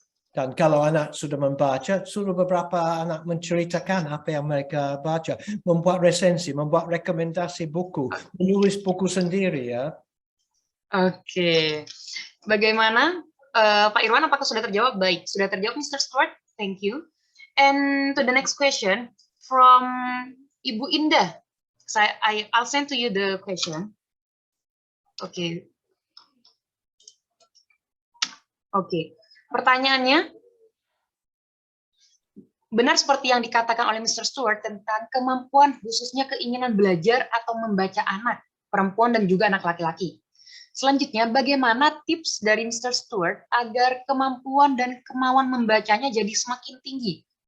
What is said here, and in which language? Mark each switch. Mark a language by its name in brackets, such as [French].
[Indonesian] Dan kalau anak sudah membaca, suruh beberapa anak menceritakan apa yang mereka baca, membuat resensi, membuat rekomendasi buku, menulis buku sendiri, ya. Oke. Bagaimana Pak Irwan, apakah sudah terjawab? Baik, sudah terjawab Mr. Stewart. [English] Thank you. And to the next question from Ibu Indah. I'll send to you the question. Oke. [Indonesian] Pertanyaannya, benar seperti yang dikatakan oleh Mr. Stewart tentang kemampuan khususnya keinginan belajar atau membaca anak, perempuan dan juga anak laki-laki. Selanjutnya, bagaimana tips dari Mr. Stewart agar kemampuan dan kemauan membacanya jadi semakin tinggi?